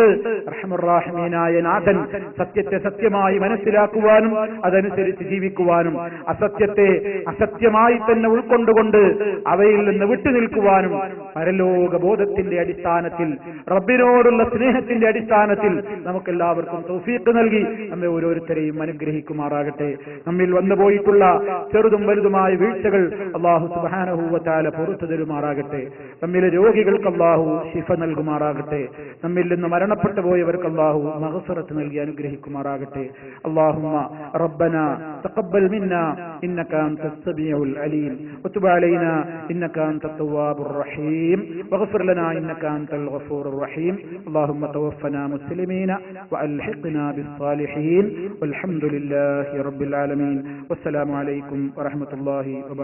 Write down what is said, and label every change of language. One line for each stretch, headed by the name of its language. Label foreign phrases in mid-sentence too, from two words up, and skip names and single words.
Malayalam: റഹ്മാനുർ റഹീമായ നാഥൻ സത്യത്തെ സത്യമായി മനസ്സിലാക്കുവാനും അതനുസരിച്ച് ജീവിക്കുവാനും അസത്യത്തെ അസത്യമായി തന്നെ ഉൾക്കൊണ്ടുകൊണ്ട് അവയിൽ നിന്ന് വിട്ടുനിൽക്കുവാനും പരലോക ബോധത്തിന്റെ അടിസ്ഥാനത്തിൽ, റബ്ബിനോടുള്ള സ്നേഹത്തിന്റെ അടിസ്ഥാനത്തിൽ നമുക്കെല്ലാവർക്കും തൗഫീഖ് നൽകി നമ്മെ ഓരോരുത്തരെയും അനുഗ്രഹിക്കുമാറാകട്ടെ. നമ്മിൽ വന്നുപോയിട്ടുള്ള ചെറുതും വലുതുമായ വീഴ്ചകൾ
Arabic: الله سبحانه وتعالى
Malayalam: പുറത്തു തരുമാറാകട്ടെ. നമ്മിലെ രോഗികൾക്ക് അല്ലാഹു ശിഫ നൽകുമാറാകട്ടെ. നമ്മിൽ നിന്ന് മരണപ്പെട്ടു പോയവർക്ക് അല്ലാഹു മഗ്ഫിറത്ത് നൽകി അനുഗ്രഹിക്കുമാറാകട്ടെ.
Arabic: اللهم ربنا تقبل منا إنك أنت السميع العليم وتب علينا إنك أنت التواب الرحيم واغفر لنا إنك أنت الغفور الرحيم. اللهم توفنا مسلمين وألحقنا بالصالحين والحمد لله رب العالمين والسلام عليكم ورحمة الله وبركاته.